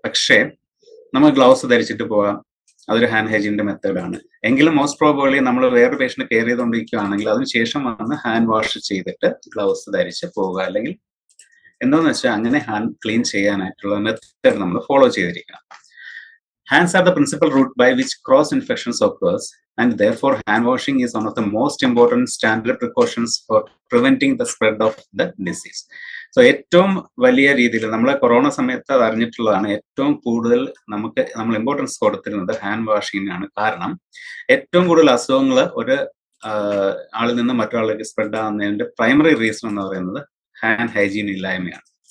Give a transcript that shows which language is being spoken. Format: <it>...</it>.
<ml>പക്ഷേ നമ്മൾ ഗ്ലൗസ് ധരിച്ചിട്ട് പോകാം, അതൊരു ഹാൻഡ് ഹൈജീനിന്റെ മെത്തേഡാണ്. എങ്കിലും മോസ്റ്റ് പ്രോബബ്ലി നമ്മൾ വേറൊരു പേഷ്യന്റ് കെയർ ചെയ്തുകൊണ്ടിരിക്കുകയാണെങ്കിൽ അതിനുശേഷം വന്ന് ഹാൻഡ് വാഷ് ചെയ്തിട്ട് ഗ്ലൗസ് ധരിച്ച് പോവുക, അല്ലെങ്കിൽ എന്താണെന്ന് വെച്ചാൽ അങ്ങനെ ഹാൻഡ് ക്ലീൻ ചെയ്യാനായിട്ടുള്ള മെത്തേഡ് നമ്മൾ ഫോളോ ചെയ്തിരിക്കണം.</ml> <en>Hands are the principal route by which cross infections occurs, and therefore hand washing is one of the most important standard precautions for preventing the spread of the disease.</en> <ml>So ഏറ്റവും വലിയ രീതിയിൽ നമ്മൾ corona സമയത്ത് അത് അറിഞ്ഞിട്ടുള്ളതാണ്, ഏറ്റവും കൂടുതൽ നമ്മൾ importance കൊടുത്തിരുന്നത് ഹാൻഡ് വാഷിങ്ങിനാണ്. കാരണം ഏറ്റവും കൂടുതൽ അസുഖങ്ങൾ ഒരു ആളിൽ നിന്ന് മറ്റൊരാളിലേക്ക് സ്പ്രെഡ് ആവുന്നതിന്റെ പ്രൈമറി റീസൺ എന്ന് പറയുന്നത് ഹാൻഡ് ഹൈജീൻ ഇല്ലായ്മയാണ്.</ml>